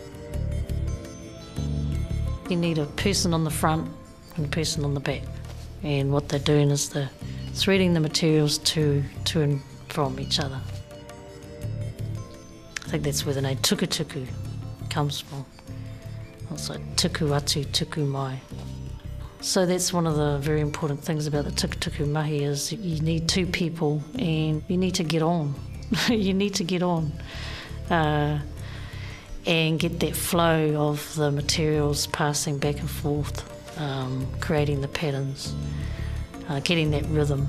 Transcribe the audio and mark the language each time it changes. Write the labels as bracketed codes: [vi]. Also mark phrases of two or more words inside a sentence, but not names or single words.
[en] You need a person on the front and a person on the back. And what they're doing is they're threading the materials to and from each other. I think that's where the name tukutuku comes from. [mi] Also tuku atu, tuku mai. [en] So that's one of the very important things about the [mi] tukutuku mahi [en] is you need two people and you need to get on. You need to get on and get that flow of the materials passing back and forth, creating the patterns, getting that rhythm.